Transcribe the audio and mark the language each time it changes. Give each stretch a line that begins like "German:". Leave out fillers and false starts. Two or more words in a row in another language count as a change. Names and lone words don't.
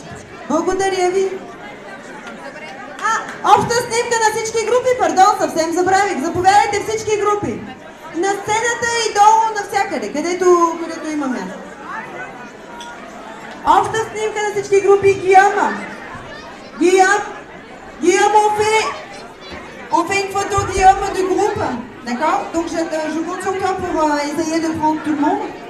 Bulgarian: Благодаря ви! Обща снимка на всички групи, пардон, съвсем забравих. Заповядайте всички групи. На сцената и долу навсякъде, където има място. Обща снимка на всички групи.
French: Guillaume, on fait une photo Guillaume de groupe. D'accord? Donc je compte sur toi pour essayer de prendre tout le monde.